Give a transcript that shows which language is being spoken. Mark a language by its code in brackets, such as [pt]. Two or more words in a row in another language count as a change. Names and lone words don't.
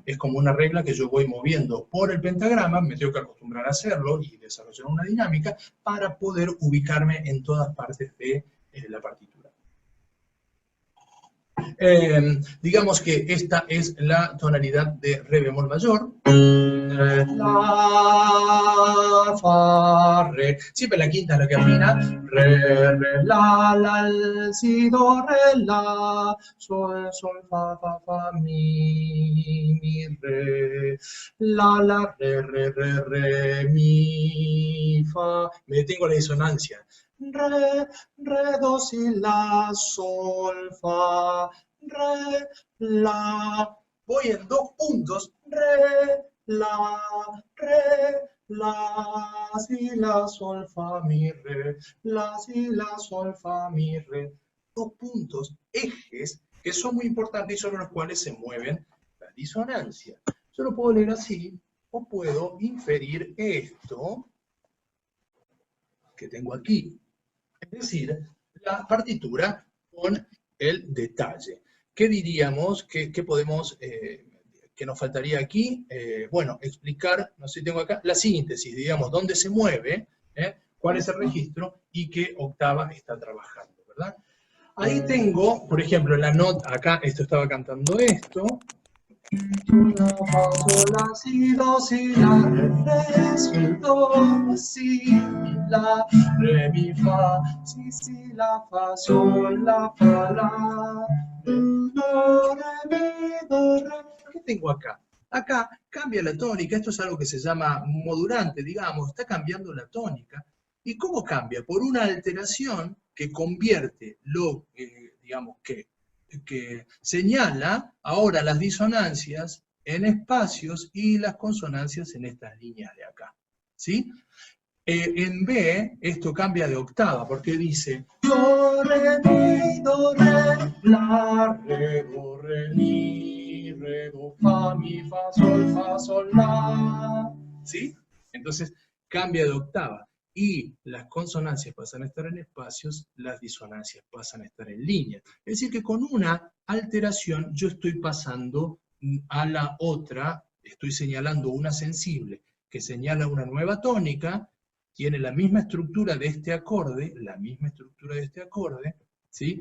[es] Es como una regla que yo voy moviendo por el pentagrama, me tengo que acostumbrar a hacerlo y desarrollar una dinámica para poder ubicarme en todas partes de la partitura. Digamos que esta es la tonalidad de re bemol mayor. La, fa, re. Siempre la quinta es la que afina. Re, re, la, si, do, re, la, sol, sol, fa, mi, re. La, re, mi, fa. Me detengo la disonancia. Re, do, si, la, sol, fa, re, la. Voy en 2 puntos, re, la, si, la, sol, fa, mi, re, la, si, la, sol, fa, mi, re. 2 puntos, ejes, que son muy importantes y sobre los cuales se mueven las disonancias. Yo lo puedo leer así, o puedo inferir esto que tengo aquí. Es decir, la partitura con el detalle. ¿Qué diríamos? ¿Qué podemos, que nos faltaría aquí? Bueno, explicar, no sé si tengo acá, la síntesis, digamos, dónde se mueve, cuál es el registro y qué octava está trabajando, ¿verdad? Ahí tengo, por ejemplo, la nota, acá esto estaba cantando esto, la, fa, sol, la, si, do, si, la, re, si, do, si, la, re, mi, fa, si, la, fa, sol, la, fa, la, do, re, mi, do, re. ¿Qué tengo acá? Acá cambia la tónica, esto es algo que se llama modulante, digamos, está cambiando la tónica. ¿Y cómo cambia? Por una alteración que convierte lo, digamos, que señala ahora las disonancias en espacios y las consonancias en estas líneas de acá. ¿Sí? En B, esto cambia de octava, porque dice do, re, mi, do, re, la, re, do, re, mi, do, fa, mi, fa, sol, la. ¿Sí? Entonces, cambia de octava. Y las consonancias pasan a estar en espacios, las disonancias pasan a estar en líneas. Es decir, que con una alteración yo estoy pasando a la otra, estoy señalando una sensible que señala una nueva tónica, tiene la misma estructura de este acorde, ¿sí?